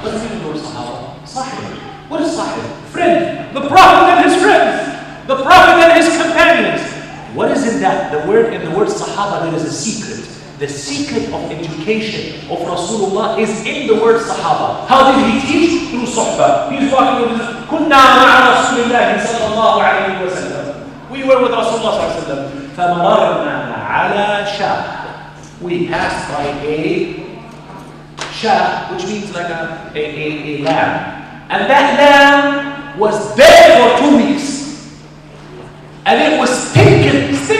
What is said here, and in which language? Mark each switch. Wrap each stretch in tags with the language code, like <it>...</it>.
<en>What does it mean the word sahaba? Sahib. What is sahib? Friend. The Prophet and his friends. The Prophet and his companions. What is in that? In the word sahaba, there is a secret. The secret of education of Rasulullah is in the word sahaba. How did he teach? Through suhbah. He's walking with his</en> <ar>كنا مع رسول الله صلى الله عليه وسلم.</ar> <en>We were with Rasulullah</en> <ar>صلى الله عليه وسلم. فمررنا على شاب.</ar> <en>We passed by a shab, which means like a lamb. And that lamb was dead for 2 weeks. And it was stinking.</en>